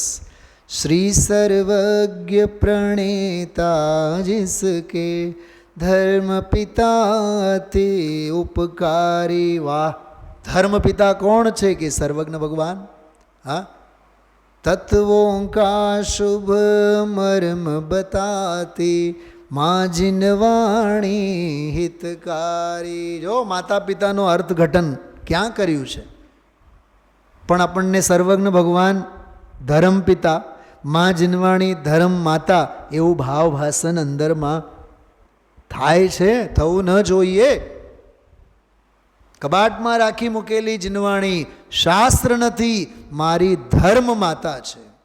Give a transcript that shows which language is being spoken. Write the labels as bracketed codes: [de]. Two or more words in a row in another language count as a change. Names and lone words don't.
[hi] श्री सर्वज्ञ प्रणेता जिसके धर्म पिता ते उपकारी. [gu] વાહ! ધર્મ પિતા કોણ છે કે સર્વજ્ઞ ભગવાન. [hi] હા, તત્વોं का शुभ मर्म बताती माँ जिनवाणी हितकारी. [gu] જો માતા પિતાનું અર્થઘટન ક્યાં કર્યું છે, પણ આપણને સર્વજ્ઞ ભગવાન ધર્મ પિતા, માँ જીનવાણી ધર્મ માતા એવું ભાવ ભાષણ અંદરમાં થાય છે. થવું ન જોઈએ. કબાટમાં રાખી મૂકેલી જીનવાણી શાસ્ત્ર નથી, મારી ધર્મ માતા છે.